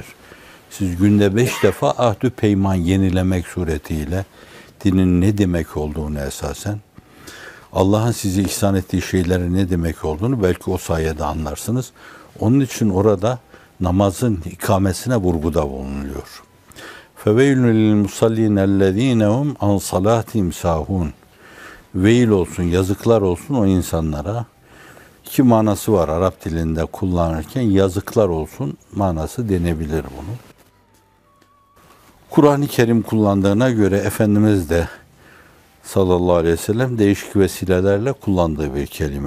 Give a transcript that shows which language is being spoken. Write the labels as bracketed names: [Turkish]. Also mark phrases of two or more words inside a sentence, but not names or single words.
[Turkish] Siz günde 5 defa ahdü peyman yenilemek suretiyle dinin ne demek olduğunu esasen, Allah'ın size ihsan ettiği şeylerin ne demek olduğunu belki o sayede anlarsınız. Onun için orada namazın ikamesine vurguda bulunuyor. [Arabic] فَوَيْلٌ لِلْمُصَلِّينَ الَّذ۪ينَ هُمْ عَنْ صَلَاتِهِمْ سَاهُونَ [Turkish] Veil olsun, yazıklar olsun o insanlara. 2 manası var Arap dilinde kullanırken. Yazıklar olsun manası denebilir bunu. Kur'an-ı Kerim kullandığına göre Efendimiz de [Arabic] صَلَّى اللَّهُ عَلَيْهِ وَسَلَّمَ [Turkish] değişik vesilelerle kullandığı bir kelime.